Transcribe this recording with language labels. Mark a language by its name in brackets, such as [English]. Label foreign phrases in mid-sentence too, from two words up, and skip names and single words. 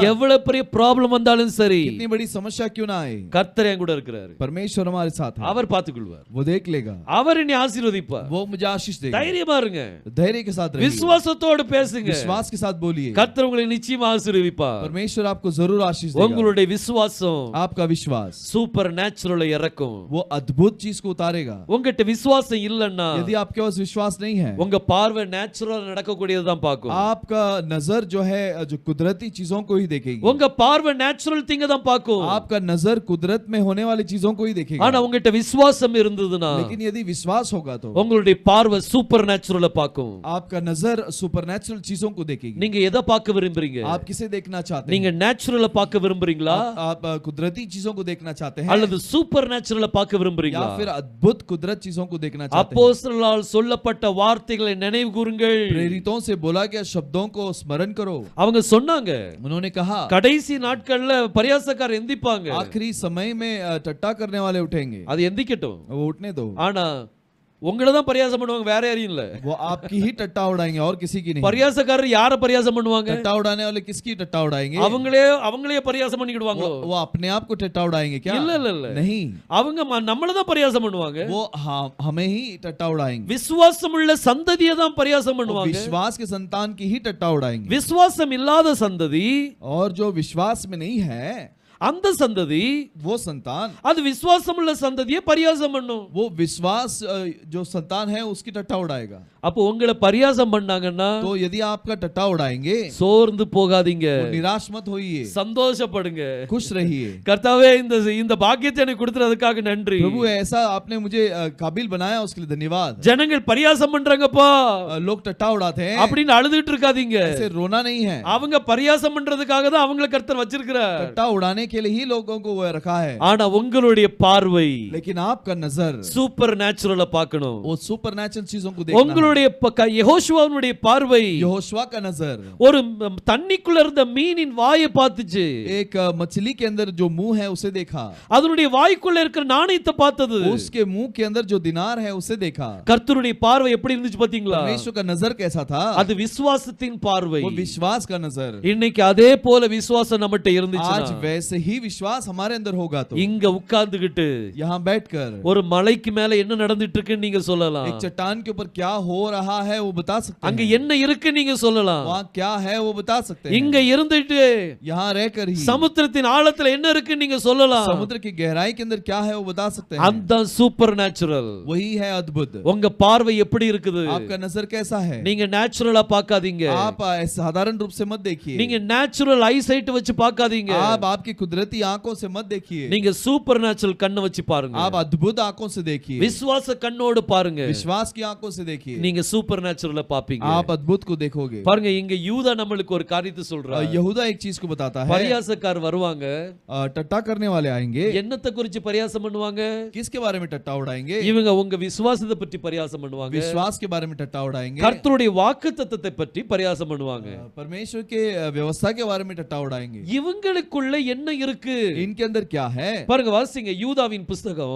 [Tamil] எவ்வளவு பெரிய ப்ராப்ளம் வந்தாலும் சரி, [Hindi] कितनी बड़ी समस्या क्यों ना आए, [Tamil] கர்த்தர் என் கூட இருக்கிறாரு. [Hindi] परमेश्वर हमारे साथ है, [Tamil] அவர் பார்த்துக்கொள்வார். [Hindi] वो देख लेगा, [Tamil] அவர் என்னை ஆசீர்வதிப்பார். [Hindi] वो मुझे आशीष देगा। [Tamil] தைரியமா இருங்க, [Hindi] धैर्य के साथ रहिए, [Tamil] விசுவாசத்தோடு பேசுங்க. [Hindi] विश्वास के साथ बोलिए, [Tamil] கர்த்தர் உங்களை நிச்சயமா ஆசீர்வதிப்பார். [Hindi] परमेश्वर आपको जरूर आशीष देगा। [Tamil] உங்களுடைய விசுவாசம் [Hindi] आपका विश्वास [English] super natural [Tamil] இறக்கும். [Hindi] वो अद्भुत चीज को उतारेगा। [Tamil] உங்ககிட்ட விசுவாசம் இல்லன்னா [Hindi] यदि आपके पास विश्वास नहीं है, [Tamil] உங்க பார்வை நேச்சுரலா நடக்கக்கூடியதுதான் பார்க்கும். [Hindi] आपका नजर जो है जो कुदरती चीजों को ही देखेगी, [Tamil] உங்க பார்வை [English] natural thing [Tamil] தான் பார்க்கும். [Hindi] आपका नजर कुदरत में होने वाली चीजों को ही देखेगा। [Tamil] ஆனா உங்ககிட்ட விசுவாசம் இருந்ததுன்னா [Hindi] लेकिन यदि विश्वास होगा तो [Tamil] உங்களுடைய பார்வை [English] super natural [Tamil] பார்க்கும். [Hindi] आपका नजर सुपरनैचुरल चीजों को देखेगी। [Tamil] நீங்க எதை பார்க்க விரும்புறீங்க? [Hindi] आप किसे देखना चाहते हैं? [Tamil] நீங்க நேச்சுரலை பார்க்க விரும்புறீங்களா [Hindi] आप कुदरती चीजों को देखना चाहते हैं, [Tamil] அல்லது [English] super natural [Tamil] பார்க்க விரும்புறீங்களா? [Hindi] या फिर अद्भुत कुदरत चीजों को देखना चाहते हैं? [Tamil] அப்போஸ்தலரால் சொல்லப்பட்ட வார்த்தைகளை நினைவு கூறுங்கள். [Hindi] प्रेरितों से बोला गया शब्दों को स्मरण करो। [Tamil] அவங்க சொன்னாங்க, [Hindi] उन्होंने कहा [Tamil] கடைசி நாட்கள்ல பரியாசக்காரர் எந்திப்பாங்க. [Hindi] आखिरी समय में टट्टा करने वाले उठेंगे। [Tamil] அது எந்திக்கட்டும், [Hindi] वो उठने दो, [Tamil] ஆனா உங்களை தான் பரியாசம் பண்ணுவாங்க, வேற யாரையும் இல்ல. [Hindi] वो आपकी ही टट्टा उड़ाएंगे और किसी की नहीं। [Tamil] பரியாசக்காரர் யார பரியாசம் பண்ணுவாங்க? [Hindi] टट्टा उड़ाने वाले किसकी टट्टा उड़ाएंगे? [Tamil] அவங்களே பரியாசம் பண்ணிடுவாங்களோ? [Hindi] वो अपने आप को टट्टा उड़ाएंगे क्या? [Tamil] இல்ல இல்ல இல்ல, [Hindi] नहीं, [Tamil] அவங்க நம்மள தான் பரியாசம் பண்ணுவாங்க. [Hindi] वो हमें ही टट्टा उड़ाएंगे। [Tamil] விசுவாசமுள்ள சந்ததியை தான் பரியாசம் [Hindi] वो [Tamil] பண்ணுவாங்க. [Hindi] विश्वास के संतान की ही टट्टा उड़ाएंगे। [Tamil] விசுவாசம் இல்லாத சந்ததி, [Hindi] और जो विश्वास में नहीं है, [Tamil] அந்த சந்ததி, [Hindi] वो संतान, [Tamil] அது விசுவாசமுள்ள சந்ததியை பரியாசம் பண்ணும். [Hindi] वो विश्वास जो संतान है उसकी टट्टा उड़ाएगा। [Tamil] அப்போ உங்களை பரியாசம் பண்ணாங்கன்னா [Hindi] तो यदि आपका टट्टा उड़ाएंगे, [Tamil] சோர்ந்து போகாதீங்க, [Hindi] तो निराश मत होइए, [Tamil] சந்தோஷப்படுங்க. [Hindi] खुश रहिए। [Tamil] கர்த்தாவே, இந்த பாக்கியத்தை எனக்கு கொடுத்ததுக்காக நன்றி. [Hindi] प्रभु ऐसा आपने मुझे काबिल बनाया, उसके लिए धन्यवाद। [Tamil] ஜனங்கள் பரியாசம் பண்றாங்கப்பா, [Hindi] लोग टट्टा उड़ाते हैं [Tamil] அப்படின்னு அழுதுட்டு இருக்காதீங்க. [Hindi] ऐसे रोना नहीं है। [Tamil] அவங்க பரியாசம் பண்றதுக்காக தான் அவங்களை கர்த்தர் வச்சிருக்கிறார். [Hindi] टट्टा उड़ाने के लिए ही लोगों को वो रखा है, [Tamil] ஆனா உங்களுடைய பார்வை [Hindi] लेकिन आपका नजर [English] super natural [Tamil] பார்க்கணும். [Hindi] वो सुपरनैचुरल चीजों को देखना है। [Tamil] உங்களுடைய யெகோஷுவாவுடைய பார்வை [Hindi] यहोशुआ का नजर [Tamil] ஒரு தண்ணிக்குள்ள இருந்த மீனின் வாயை பார்த்துச்சு. [Hindi] एक मछली के अंदर जो मुंह है उसे देखा, [Tamil] அதனுடைய வாய்க்குள்ள இருக்கிற நாணயத்தை பார்த்தது. [Hindi] उसके मुंह के अंदर जो दिनार है उसे देखा। [Tamil] கர்த்தருடைய பார்வை எப்படி இருந்துச்சு பாத்தீங்களா? [Hindi] परमेश्वर का नजर कैसा था? [Tamil] அது விசுவாசத்தின் பார்வை. [Hindi] वो विश्वास का नजर। [Tamil] இன்னைக்கு அதே போல விசுவாசம் நம்மகிட்ட [Hindi] आज [Tamil] இருந்துச்சுன்னா, [Hindi] वैसे ही विश्वास हमारे अंदर होगा तो [Tamil] இங்க உட்கார்ந்துகிட்டு [Hindi] यहाँ बैठकर [Tamil] ஒரு மலைக்கு மேல என்ன நடந்துட்டு இருக்குன்னு நீங்க சொல்லலாம். [Hindi] एक चट्टान के ऊपर क्या हो रहा है वो बता सकते [Tamil] அங்க [Hindi] हैं। [Tamil] என்ன இருக்கு நீங்க சொல்லலாம். [Hindi] वहाँ क्या है वो बता सकते हैं। [Tamil] இங்க இருந்துட்டு [Hindi] यहाँ रहकर ही [Tamil] சமுத்திரத்தின் ஆழத்துல என்ன இருக்கு நீங்க சொல்லலாம். [Hindi] समुद्र की गहराई के अंदर क्या है वो बता सकते हैं। [Tamil] அந்த [English] super natural. [Hindi] वही है अद्भुत। [Tamil] உங்க பார்வை எப்படி இருக்குது? [Hindi] आपका नजर कैसा है? [Tamil] நீங்க நேச்சுரலா பார்க்காதீங்க. [Hindi] आप साधारण रूप से मत देखिए। [Tamil] நீங்க [English] natural eyesight [Tamil] வச்சு பார்க்காதீங்க. [Hindi] आप आपकी कुदरती आंखों से मत देखिए। [Tamil] நீங்க [English] super natural [Tamil] கண்ணை வச்சு பாருங்க. [Hindi] आप अद्भुत आंखों से देखिए। [Tamil] விசுவாச கண்ணோடு பாருங்க. [Hindi] विश्वास की आंखों से देखिए। [Tamil] நீங்க [English] super natural [Tamil] பாப்பீங்க. [Hindi] आप अद्भुत को देखोगे। [Tamil] பாருங்க, இங்க யூதா நம்மளுக்கு ஒரு காரியத்தை சொல்றார். [Hindi] यहूदा एक चीज को बताता है। [Tamil] பரியாசக்கார் வருவாங்க. [Hindi] टट्टा करने वाले आएंगे। [Tamil] என்னத்தை குறித்து பரியாசம் பண்ணுவாங்க? [Hindi] किसके बारे में टट्टा उड़ाएंगे? [Tamil] இவங்க உங்க விசுவாசத்தை பற்றி பரியாசம் பண்ணுவாங்க. [Hindi] विश्वास के बारे में टट्टा उड़ाएंगे। [Tamil] கர்த்தருடைய வாக்குத்தத்தத்தை பற்றி பரியாசம் பண்ணுவாங்க. [Hindi] परमेश्वर के व्यवस्था के बारे में टट्टा उड़ाएंगे। [Tamil] இவங்களுக்குள்ள என்ன இருக்கு? [Hindi] इनके अंदर क्या है? [Tamil] பாருங்க, வாசிங்க யூதாவின் புத்தகம்